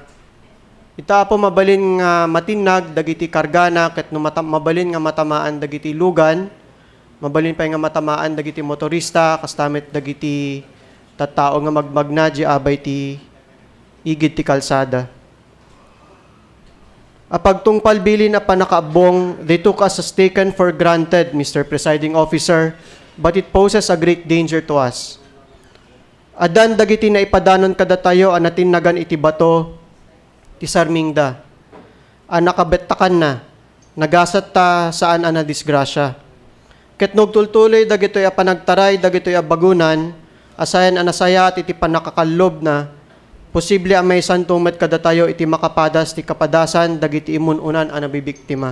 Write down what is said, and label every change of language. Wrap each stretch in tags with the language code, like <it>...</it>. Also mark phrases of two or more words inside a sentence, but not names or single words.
<ilo>Ita apo mabalin nga matinag, dagiti kargana, ket no mabalin nga matamaan dagiti lugan, mabalin pa nga matamaan dagiti motorista, kastamit dagiti tattao nga magmagna, di abay ti igid ti kalsada. Apagtungpal bilin na panakaabong,</ilo> <en>they took us as taken for granted, Mr. Presiding Officer, but it poses a great danger to us.</en> <ilo>Adan dagiti na ipadanon kada tayo anatin nagan iti bato, ti sarmingda. Nakabetakan na, nagasat ta saan ana disgrasya. Ket nugtultuloy dagitoy a panagtaray, dagitoy a bagunan, asayan anasaya at iti panakakallob na, posible ang may santumet kada tayo iti makapadas ti kapadasan dagiti imununan ang nabibiktima.</ilo>